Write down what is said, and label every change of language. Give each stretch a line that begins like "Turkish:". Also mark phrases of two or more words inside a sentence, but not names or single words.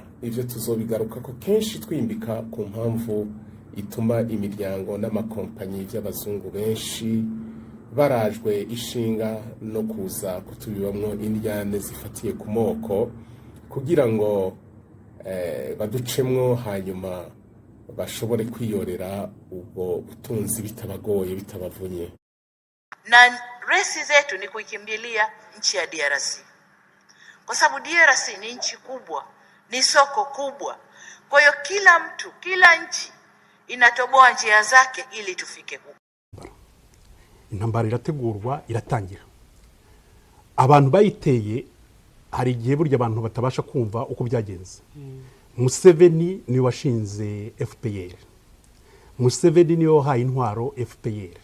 Rundi: Ivyo tuzobigaruka ko kenshi twimbika ku mpamvu ituma imiryango n'amakompanyi by'abazungu benshi barajwe ishinga no kuza kutubibamwo indyane zifatiye ku moko, kugira ngo baducemwo hanyuma bashobore kwiyorera ubwo butunzi bitabagoye bitabavunye.
Swahili: Na resi zetu ni kuikimbilia nchi ya DRC. Kwa sababu DRC ni nchi kubwa, ni soko kubwa. Kwa hiyo kila mtu, kila nchi inatoboa njia zake ili tufike huko.
Rundi: Intambara irategurwa, iratangira. Abantu bayiteye hari igihe burya abantu batabasha kumva uko byagenze. Museveni ni washinze FPR. Museveni ni wahaye intwaro FPR.